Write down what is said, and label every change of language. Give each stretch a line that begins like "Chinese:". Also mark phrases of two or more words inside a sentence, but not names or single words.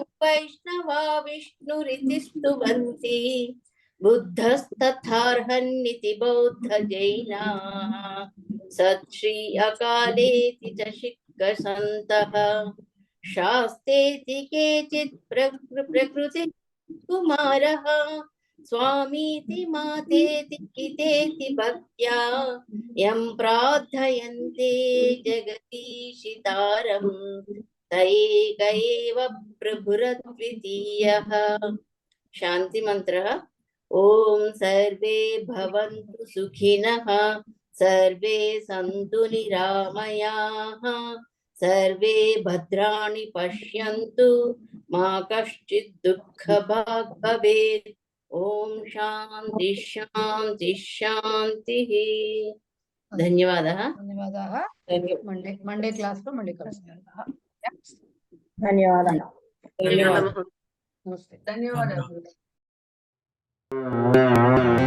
Sanskrit: వైష్ణవా విష్ణురితి స్తువంతి బుద్ధస్తథార్హన్నితి బౌద్ధ జైనాః సత్శ్రీ అకాలేతి చ శిక్కసంతః శాస్తేతి కేచిత్ ప్రకృతి కుమారః స్వామీతి మాతేతి కితేతి భక్త్యా యం ప్రార్థయంతే జగదీశితారం स एक एव प्रभुरद्वितीयः। शान्ति मन्त्रः। ॐ सर्वे भवन्तु सुखिनः, सर्वे सन्तु निरामयाः, सर्वे भद्राणि पश्यन्तु, मा कश्चित् दुःखभाग् भवेत्। ॐ शान्ति शान्ति शान्तिः। ధన్యవాదాः.
Telugu: ధన్యవాదాः.
English: Monday class
Telugu: లో మళ్ళీ కలుస్తాం. ధన్యవాదాలు. నమస్తే. ధన్యవాదాలు.